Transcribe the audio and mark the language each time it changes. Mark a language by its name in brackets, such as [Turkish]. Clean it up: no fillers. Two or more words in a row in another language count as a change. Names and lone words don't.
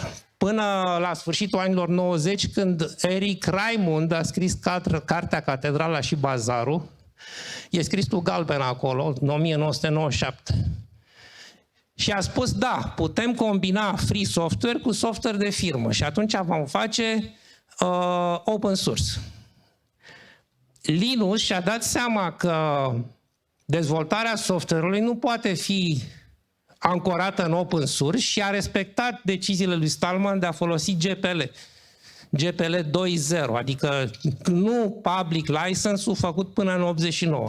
[Romanian] Până la sfârșitul anilor 90, când Eric Raimund a scris cartea Catedrala și Bazarul, e scris cu galben acolo, în 1997. Și a spus, da, putem combina [English] free software [Romanian] cu software de firmă și atunci vom face [English] open source. [Romanian] Linus și-a dat seama că dezvoltarea software-ului nu poate fi ancorată în [English] open source [Romanian] și a respectat deciziile lui Stallman de a folosi GPL. GPL 2.0, adică nu [English] public license- [Romanian] ul făcut până în 89.